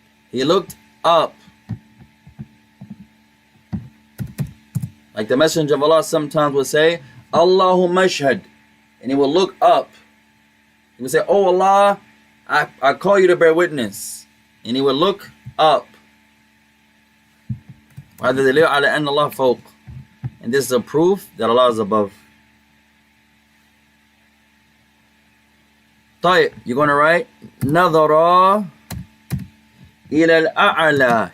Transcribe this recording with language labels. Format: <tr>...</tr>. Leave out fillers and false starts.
<en>He looked up. Like the Messenger of Allah sometimes would say, Allahumma ashhad, and he will look up. He would say, oh Allah, I call you to bear witness. And he would look up.</en> <ar>وهذا دليل على أن الله فوق.</ar> <en>And this is a proof that Allah is above. طيب, you're going to write</en> <ar>نظر إلى الأعلى.</ar>